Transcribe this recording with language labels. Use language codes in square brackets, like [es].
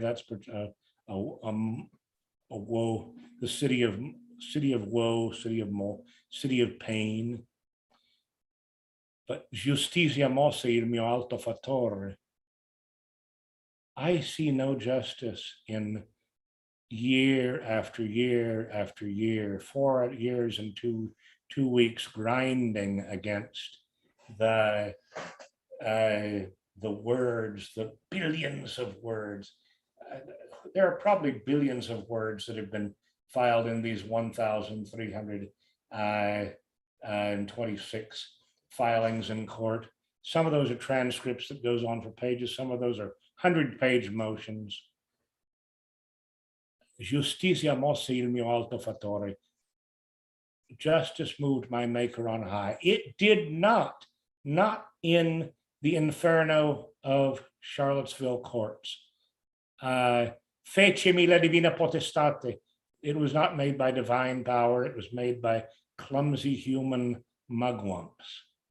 [en] That's a woe, the city of woe, city of pain. [it] But justitia mosse il mio alto fattore. [en] I see no justice in year after year after year, 4 years and two weeks grinding against the words, the billions of words. There are probably billions of words that have been filed in these 1,326 filings in court. Some of those are transcripts that goes on for pages. Some of those are 100-page motions. [it] Justitia mosse il mio alto fattore. [en] Justice moved my maker on high. It did not in the inferno of Charlottesville courts. [it] Fecemi la divina potestate. [en] It was not made by divine power. It was made by clumsy human mugwumps.